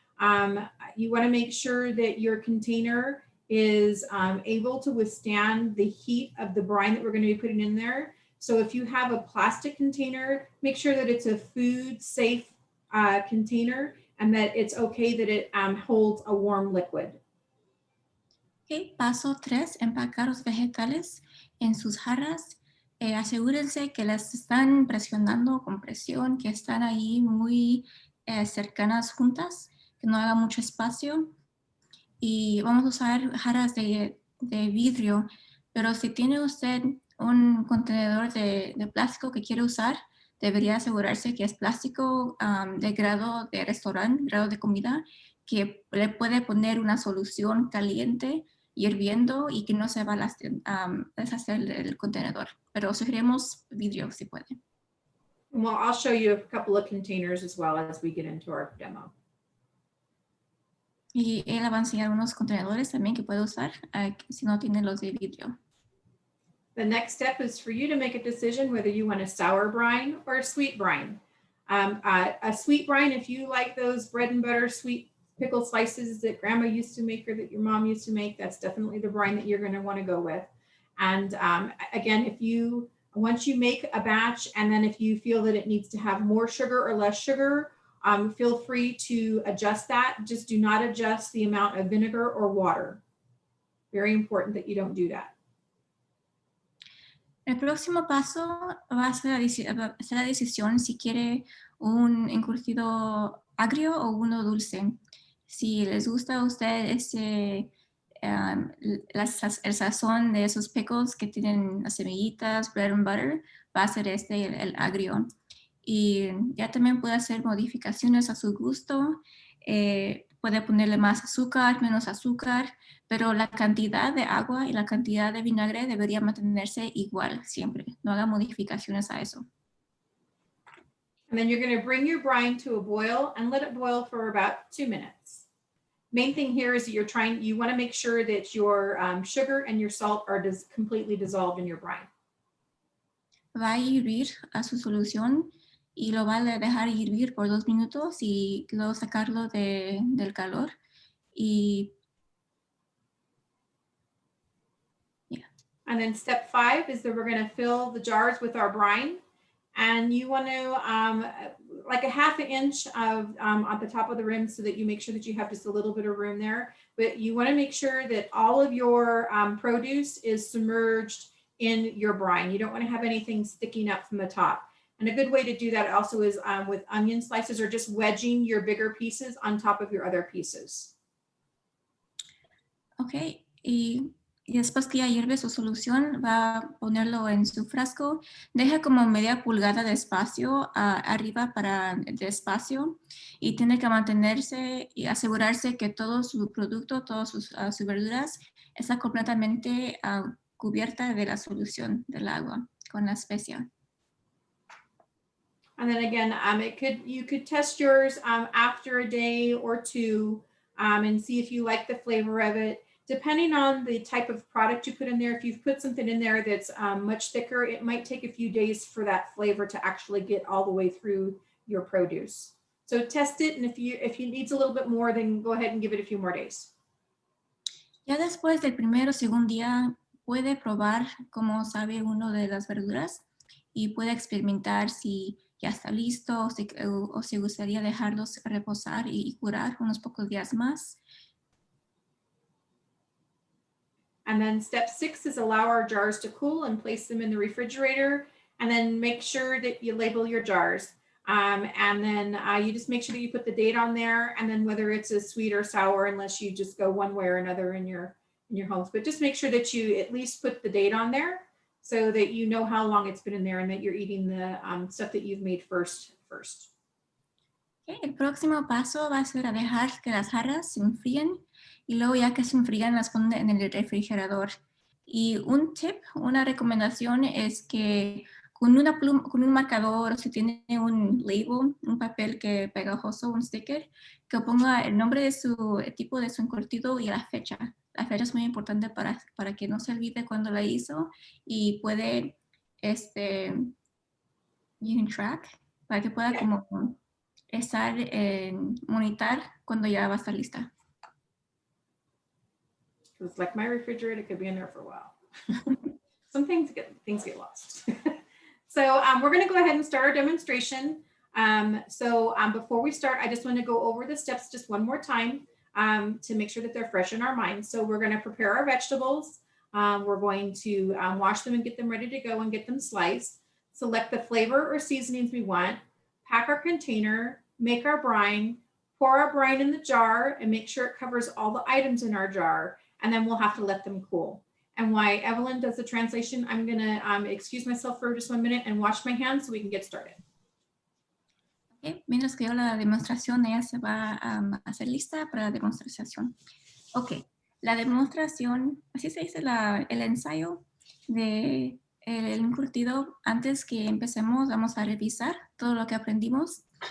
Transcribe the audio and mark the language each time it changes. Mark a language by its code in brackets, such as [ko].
[en] You want to make sure that your container is able to withstand the heat of the brine that we're going to be putting in there. So if you have a plastic container, make sure that it's a food safe container and that it's okay that it holds a warm liquid. Okay. [es] Paso 3, empacar los vegetales en sus jarras. Asegúrense que las están presionando con presión, que están ahí muy cercanas juntas, que no haga mucho espacio. Y vamos a usar jarras de vidrio, pero si tiene usted un contenedor de plástico que quiere usar, debería asegurarse que es plástico de grado de restaurante, grado de comida, que le puede poner una solución caliente hirviendo y que no se va a deshacer el contenedor. Pero sugerimos vidrio si puede. [en] Well, I'll show you a couple of containers as well as we get into our demo. [es] Y él va a enseñar unos contenedores también que puede usar si no tiene los de vidrio. [en] The next step is for you to make a decision whether you want a sour brine or a sweet brine. A sweet brine, if you like those bread and butter sweet pickle slices that grandma used to make or that your mom used to make, that's definitely the brine that you're going to want to go with. And again, once you make a batch and then if you feel that it needs to have more sugar or less sugar, feel free to adjust that. Just do not adjust the amount of vinegar or water. Very important that you don't do that. [es] El próximo paso va a ser la decisión si quiere un encurtido agrio o uno dulce. Si les gusta a usted el sazón de esos pickles que tienen las semillitas, [en] bread and butter, [es] va a ser el agrio. y ya también puede hacer modificaciones a su gusto. Puede ponerle más azúcar, menos azúcar, pero la cantidad de agua y la cantidad de vinagre debería mantenerse igual siempre. No haga modificaciones a eso. [en] And then you're going to bring your brine to a boil and let it boil for about 2 minutes. Main thing here is that you want to make sure that your sugar and your salt are completely dissolved in your brine. [es] Va a hervir a su solución y lo va a dejar hervir por 2 minutos y luego sacarlo del calor. Y [en] And then step 5 is that we're going to fill the jars with our brine. And you want to like a ½ inch of at the top of the rim so that you make sure that you have just a little bit of room there. But you want to make sure that all of your produce is submerged in your brine. You don't want to have anything sticking up from the top. And a good way to do that also is with onion slices or just wedging your bigger pieces on top of your other pieces. [es] ok, y después que ya hierve su solución, va a ponerlo en su frasco. Deja como media pulgada de espacio arriba para de espacio y tiene que mantenerse y asegurarse que todo su producto, todas sus verduras está completamente cubierta de la solución del agua con la especia. [en] And then again, you could test yours after a day or two and see if you like the flavor of it. Depending on the type of product you put in there, if you've put something in there that's much thicker, it might take a few days for that flavor to actually get all the way through your produce. So test it, and if you needs a little bit more, then go ahead and give it a few more days. [es] Ya después del primer o segundo día puede probar cómo sabe uno de las verduras y puede experimentar si ya está listo o si gustaría dejarlos reposar y curar unos pocos días más. [en] And then step 6 is allow our jars to cool and place them in the refrigerator. And then make sure that you label your jars. And then you just make sure that you put the date on there, and then whether it's a sweet or sour, unless you just go one way or another in your homes. But just make sure that you at least put the date on there so that you know how long it's been in there and that you're eating the stuff that you've made first. [es] Okay, el próximo paso va a ser a dejar que las jarras se enfríen y luego ya que se enfrían las ponen en el refrigerador. Y un tip, una recomendación es que con una pluma, con un marcador, o si tiene un label, un papel que pegajoso, un sticker, que ponga el nombre de su tipo de su encurtido y la fecha. La fecha es muy importante para que no se olvide cuando la hizo y puede, [en] you can track, [es] para que pueda como estar monitorar cuando ya va a estar lista. [en] It's like my refrigerator, it could be in there for a while. Some things get lost. So we're going to go ahead and start our demonstration. Before we start, I just want to go over the steps just one more time to make sure that they're fresh in our minds. So we're going to prepare our vegetables. We're going to wash them and get them ready to go and get them sliced. Select the flavor or seasonings we want. Pack our container, make our brine, pour our brine in the jar, and make sure it covers all the items in our jar. And then we'll have to let them cool. And while Evelyn does the translation, I'm going to excuse myself for just 1 minute and wash my hands so we can get started. Okay. [es] Mientras que yo la demostración, ella se va a hacer lista para la demostración. Ok, la demostración, así se dice el ensayo de el encurtido. Antes que empecemos, vamos a revisar todo lo que aprendimos.